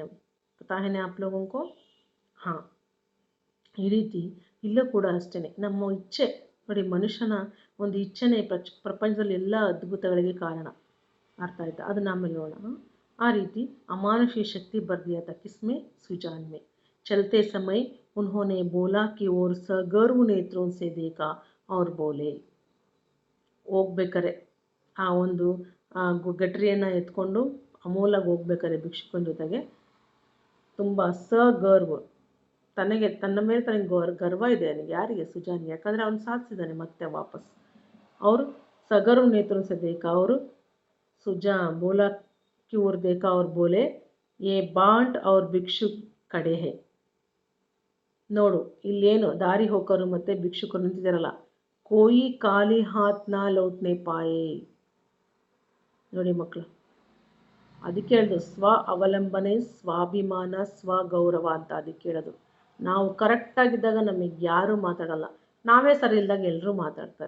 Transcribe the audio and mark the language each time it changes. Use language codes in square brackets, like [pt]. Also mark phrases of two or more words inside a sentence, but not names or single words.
[hi] पता है ना आप लोगों को? ಹಾಂ, [kn] ಈ ರೀತಿ ಇಲ್ಲೂ ಕೂಡ ಅಷ್ಟೇ. ನಮ್ಮ ಇಚ್ಛೆ ನೋಡಿ, ಮನುಷ್ಯನ ಒಂದು ಇಚ್ಛೆನೇ ಪ್ರಪಂಚದಲ್ಲಿ ಎಲ್ಲ ಅದ್ಭುತಗಳಿಗೆ ಕಾರಣ. ಅರ್ಥ ಆಯ್ತಾ? ಅದನ್ನ ಆಮೇಲೆ ನೋಡೋಣ. ಆ ರೀತಿ ಅಮಾನುಷೀಯ ಶಕ್ತಿ [hi] भर दिया था किसमें? सुजान में. चलते समय उन्होंने बोला की ओर सगर्व नेत्रों से देखा और बोले. [kn] ಹೋಗ್ಬೇಕಾರೆ ಆ ಒಂದು ಗಟ್ರಿಯನ್ನು ಎತ್ಕೊಂಡು ಅಮೋಲಾಗಿ ಹೋಗ್ಬೇಕಾರೆ ಭಿಕ್ಷುಕನ ಜೊತೆಗೆ ತುಂಬ ಸಗರ್ವ, ತನ್ನ ಮೇಲೆ ತನಗೆ ಗರ್ವ ಇದೆ ಅವನಿಗೆ. ಯಾರಿಗೆ? ಸುಜಾನ್. ಯಾಕಂದರೆ ಅವನು ಸಾಧಿಸಿದ್ದಾನೆ ಮತ್ತೆ ವಾಪಸ್. ಅವರು [hi] सगर्व नेत्रों से देखा और बोला की ओर देखा और बोले ये बांट और भिक्षुक खड़े हैं. [kn] ನೋಡು, ಇಲ್ಲೇನು ದಾರಿ ಹೋಗೋರು ಮತ್ತು ಭಿಕ್ಷುಕರು ನಿಂತಿದ್ದಾರಲ್ಲ. [hi] कोई खाली हाथ ना लौटने पाए. [kn] ನೋಡಿ ಮಕ್ಕಳು, ಅದಕ್ಕೆ ಹೇಳೋದು ಸ್ವ ಅವಲಂಬನೆ, ಸ್ವಾಭಿಮಾನ, ಸ್ವಗೌರವ ಅಂತ. ಅದಕ್ಕೆ ಹೇಳೋದು ನಾವು ಕರೆಕ್ಟಾಗಿದ್ದಾಗ ನಮಗೆ ಯಾರೂ ಮಾತಾಡಲ್ಲ, ನಾವೇ ಸರಿ ಇಲ್ದಾಗ ಎಲ್ಲರೂ ಮಾತಾಡ್ತಾರೆ.